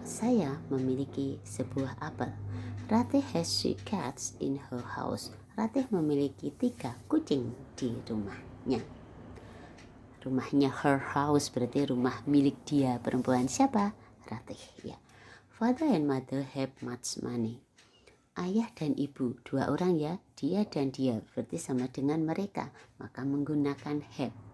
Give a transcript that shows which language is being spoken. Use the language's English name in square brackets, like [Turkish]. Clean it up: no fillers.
[Indonesian] Saya memiliki sebuah apel. [English] Ratih has 3 cats in her house. [Indonesian] Ratih memiliki 3 kucing di rumahnya. Rumahnya, [English] her house, [Indonesian] berarti rumah milik dia perempuan. Siapa? Ratih ya. [English] Father and mother have much money. [Indonesian] Ayah dan ibu, 2 orang ya, dia dan dia, berarti sama dengan mereka, maka menggunakan have.